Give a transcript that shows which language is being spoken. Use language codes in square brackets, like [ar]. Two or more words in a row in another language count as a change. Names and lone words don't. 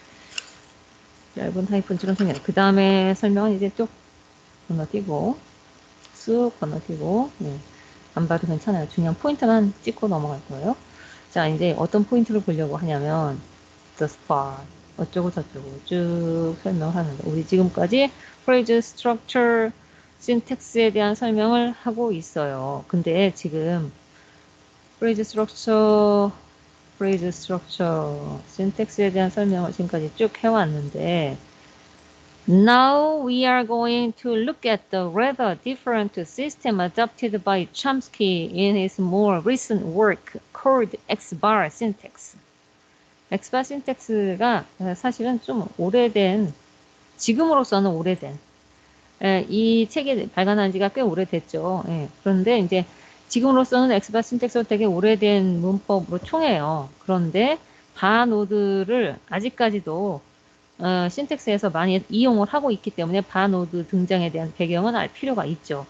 [ko] 짧은 하이픈처럼 생겨요. 그 다음에 설명은 이제 쭉 건너뛰고 쑥 건너뛰고 안 봐도 괜찮아요. 중요한 포인트만 찍고 넘어갈 거예요. 자, 이제 어떤 포인트를 보려고 하냐면 [en] the spot. [ko] 어쩌고 저쩌고 쭉 설명하는데 우리 지금까지 [en] phrase structure syntax [ko] 에 대한 설명을 하고 있어요. 근데 지금 phrase structure syntax에 대한 설명을 지금까지 쭉 해왔는데 [en] now we are going to look at the rather different system adopted by Chomsky in his more recent work called X-bar syntax. X-bar syntax [ko] 가 사실은 좀 오래된, 지금으로서는 오래된, 이 책이 발간한 지가 꽤 오래됐죠. 그런데 이제 지금으로서는 [en] X-bar syntax [ko] 가 되게 오래된 문법으로 총해요. 그런데 바노드를 아직까지도 신텍스에서 많이 이용을 하고 있기 때문에 바노드 등장에 대한 배경은 알 필요가 있죠.